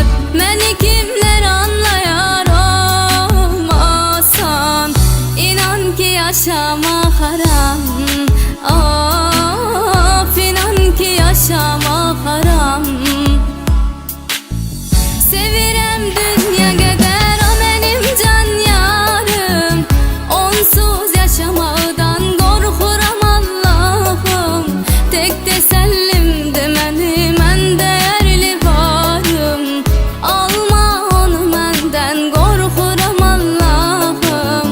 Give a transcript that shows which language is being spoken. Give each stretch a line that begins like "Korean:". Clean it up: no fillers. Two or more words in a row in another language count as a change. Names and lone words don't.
Turkish: Beni kimler anlayar olmasan. İnan ki yaşamak haram. Of, inan ki yaşamak haram.
Azerbaijani: Sevirem dünya gedər, o benim can yarım. Onsuz yaşamaqdan qorxuram Allah'ım. Tek təsəllimdir mənim ən dəyərli varım. Alma onu məndən, qorxuram Allah'ım.